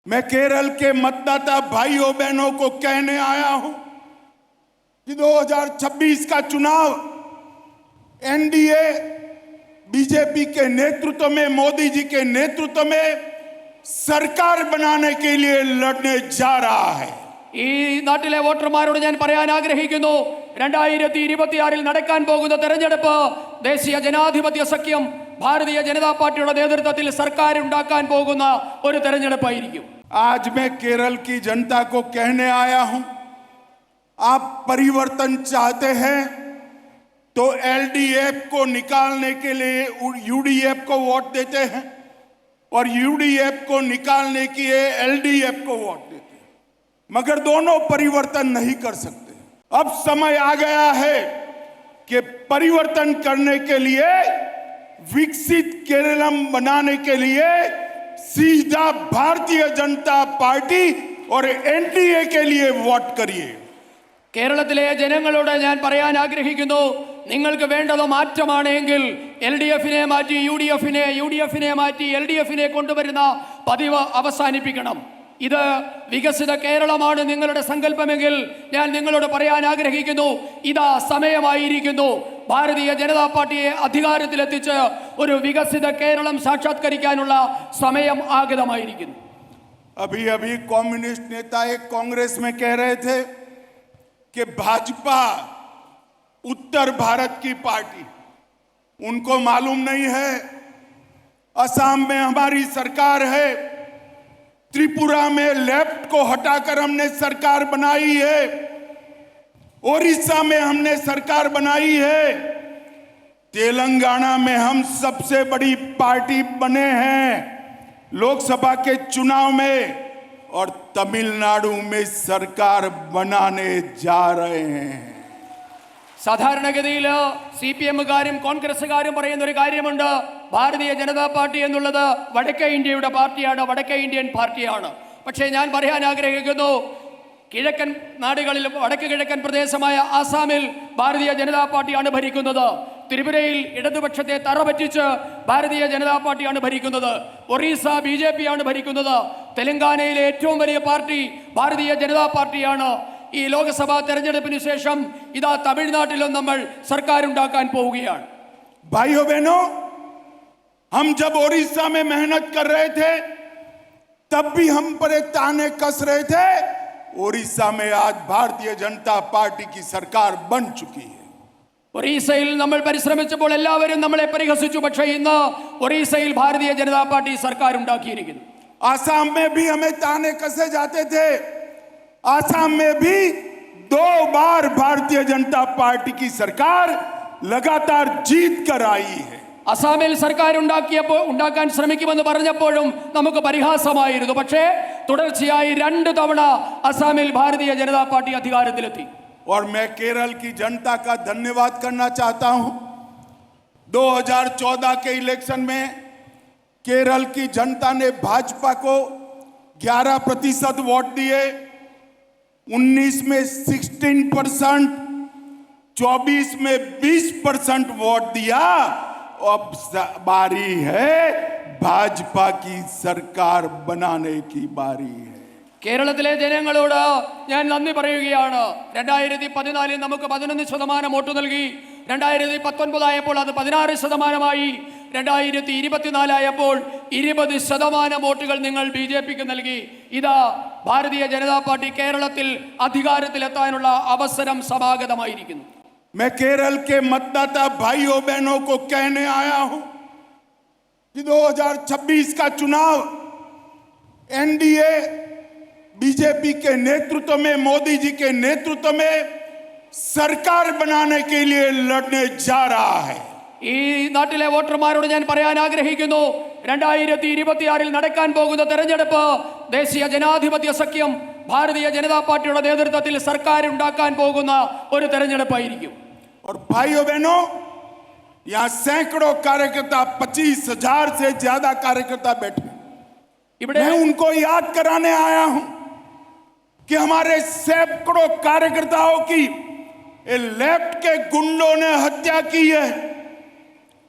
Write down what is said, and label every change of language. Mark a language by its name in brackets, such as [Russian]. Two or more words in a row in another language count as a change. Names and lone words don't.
[Hindi] मैं केरल के मतदाता भाइयों बहनों को कहने आया हूं कि 2026 का चुनाव एनडीए बीजेपी के नेतृत्व में, मोदी जी के नेतृत्व में सरकार बनाने के लिए लड़ने जा रहा है। [Malayalam] ഈ നാട്ടിലെ വോട്ടർമാരോട് ഞാൻ പറയാൻ ആഗ്രഹിക്കുന്നു, 2026 നടക്കാൻ പോകുന്ന തെരഞ്ഞെടുപ്പ് ദേശീയ ജനാധിപത്യ സഖ്യം ഭാരതീയ ജനതാ പാർട്ടിയുടെ നേതൃത്വത്തിൽ സർക്കാർ ഉണ്ടാക്കാൻ പോകുന്ന ഒരു തെരഞ്ഞെടുപ്പായിരിക്കും। [Hindi] आज मैं केरल की जनता को कहने आया हूं, आप परिवर्तन चाहते हैं तो एलडीएफ को निकालने के लिए यूडीएफ को वोट देते हैं और यूडीएफ को निकालने के लिए एलडीएफ को वोट देते हैं, मगर दोनों परिवर्तन नहीं कर सकते। अब समय आ गया है कि परिवर्तन करने के लिए, विकसित केरलम बनाने के लिए सीधा भारतीय जनता पार्टी और एनडीए के लिए वोट करिए। [Malayalam] കേരളത്തിലെ ജനങ്ങളോട് ഞാൻ പറയാൻ ആഗ്രഹിക്കുന്നു, നിങ്ങൾക്ക് വേണ്ടത് മാറ്റമാണെങ്കിൽ എൽഡിഎഫിനെ മാറ്റി യുഡിഎഫിനെ, യുഡിഎഫിനെ മാറ്റി എൽഡിഎഫിനെ കൊണ്ടുവരുന്ന പതിവ് അവസാനിപ്പിക്കണം। ഇത് വികസിത കേരളമാണ് നിങ്ങളുടെ സങ്കല്പമെങ്കിൽ ഞാൻ നിങ്ങളോട് പറയാൻ ആഗ്രഹിക്കുന്നു, ഇതാ സമയമായിരിക്കുന്നു ഭാരതീയ ജനതാ പാർട്ടിയെ അധികാരത്തിലെത്തിച്ച് ഒരു വികസിത കേരളം സാക്ഷാത്കരിക്കാനുള്ള സമയം ആഗതമായിരിക്കുന്നു। [Hindi] अभी अभी कम्युनिस्ट नेता एक कांग्रेस में कह रहे थे कि भाजपा उत्तर भारत की पार्टी, उनको मालूम नहीं है असम में हमारी सरकार है, त्रिपुरा में लेफ्ट को हटाकर हमने सरकार बनाई है, ओडिशा में हमने सरकार बनाई है, तेलंगाना में हम सबसे बड़ी पार्टी बने हैं लोकसभा के चुनाव में, और तमिलनाडु में सरकार बनाने जा रहे हैं। [Malayalam] സാധാരണഗതിയിൽ CPM-കാരും കോൺഗ്രസ്സുകാരും പറയുന്ന ഒരു കാര്യമുണ്ട്, ഭാരതീയ ജനതാ പാർട്ടി എന്നുള്ളത് വടക്കേ ഇന്ത്യയുടെ പാർട്ടിയാണ്, വടക്കേ ഇന്ത്യൻ പാർട്ടിയാണ്। പക്ഷേ ഞാൻ പറയാൻ ആഗ്രഹിക്കുന്നു, കിഴക്കൻ നാടുകളിൽ വടക്ക് കിഴക്കൻ പ്രദേശമായ ആസാമിൽ ഭാരതീയ ജനതാ പാർട്ടിയാണ് ഭരിക്കുന്നത്, ത്രിപുരയിൽ ഇടതുപക്ഷത്തെ തറപറ്റിച്ച് ഭാരതീയ ജനതാ പാർട്ടിയാണ് ഭരിക്കുന്നത്, ഒറീസ BJP ആണ് ഭരിക്കുന്നത്, തെലങ്കാനയിലെ ഏറ്റവും വലിയ പാർട്ടി ഭാരതീയ ജനതാ പാർട്ടിയാണ്। ഈ ലോക്സഭാ തെരഞ്ഞെടുപ്പിന് ശേഷം ഇതാ തമിഴ്നാട്ടിലും നമ്മൾ സർക്കാർ ഉണ്ടാക്കാൻ പോവുകയാണ്। [Hindi] भाइयों बहनों, हम जब ओडिशा में मेहनत कर रहे थे तब भी हम पर ताने कस रहे थे, ओडिशा में आज भारतीय जनता पार्टी की सरकार बन चुकी है। [Malayalam] ഒറീസയിൽ നമ്മൾ പരിശ്രമിച്ചപ്പോൾ എല്ലാവരും നമ്മളെ പരിഹസിച്ചു, പക്ഷേ ഇന്ന് ഒറീസയിൽ ഭാരതീയ ജനതാ പാർട്ടി സർക്കാർ ഉണ്ടാക്കിയിരിക്കുന്നു। [Hindi] आसाम में भी हमें ताने कसे जाते थे, आसाम में भी 2 बार भारतीय जनता पार्टी की सरकार लगातार जीत कर आई है। [Malayalam] അസാമിൽ സർക്കാർ ഉണ്ടാക്കാൻ ശ്രമിക്കുമെന്ന് പറഞ്ഞപ്പോഴും നമുക്ക് പരിഹാസമായിരുന്നു, പക്ഷേ തുടർച്ചയായി 2 തവണ അസാമിൽ ഭാരതീയ ജനതാ പാർട്ടി അധികാരത്തിലെത്തി। [Hindi] और मैं केरल की जनता का धन्यवाद करना चाहता हूं। 2014 के इलेक्शन में केरल की जनता ने भाजपा को 11% वोट दिए, 19 में 16%, 24 में 20% वोट दिया। अब बारी है भाजपा की सरकार बनाने की बारी है। [Malayalam] കേരളത്തിലെ ജനങ്ങളോട് ഞാൻ നന്ദി പറയുകയാണ്। 2014 നമുക്ക് 11% വോട്ട് നൽകി, 2019 ആയപ്പോൾ അത് 16%, 2024 ആയപ്പോൾ 20% വോട്ടുകൾ നിങ്ങൾ BJPക്ക് നൽകി। ഇതാ ഭാരതീയ ജനതാ പാർട്ടി കേരളത്തിൽ അധികാരത്തിലെത്താനുള്ള അവസരം സമാഗതമായിരിക്കുന്നു। [Hindi] मैं केरल के मतदाता भाइयों बहनों को कहने आया हूं कि 2026 का चुनाव एनडीए बीजेपी के नेतृत्व में, मोदी जी के नेतृत्व में सरकार बनाने के लिए लड़ने जा रहा है। [Malayalam] ഈ നാട്ടിലെ വോട്ടർമാരോട് ഞാൻ പറയാൻ ആഗ്രഹിക്കുന്നു, 2026 നടക്കാൻ പോകുന്ന തെരഞ്ഞെടുപ്പ് ദേശീയ ജനാധിപത്യ സഖ്യം ഭാരതീയ ജനതാ പാർട്ടിയുടെ നേതൃത്വത്തിൽ സർക്കാർ ഉണ്ടാക്കാൻ പോകുന്ന ഒരു തെരഞ്ഞെടുപ്പായിരിക്കും। [Hindi] और भाइयों बहनों, यहाँ सैकड़ों कार्यकर्ता, 25,000 से ज्यादा कार्यकर्ता बैठे, मैं उनको याद कराने आया हूं कि हमारे सैकड़ों कार्यकर्ताओं की लेफ्ट के गुंडों ने हत्या की है।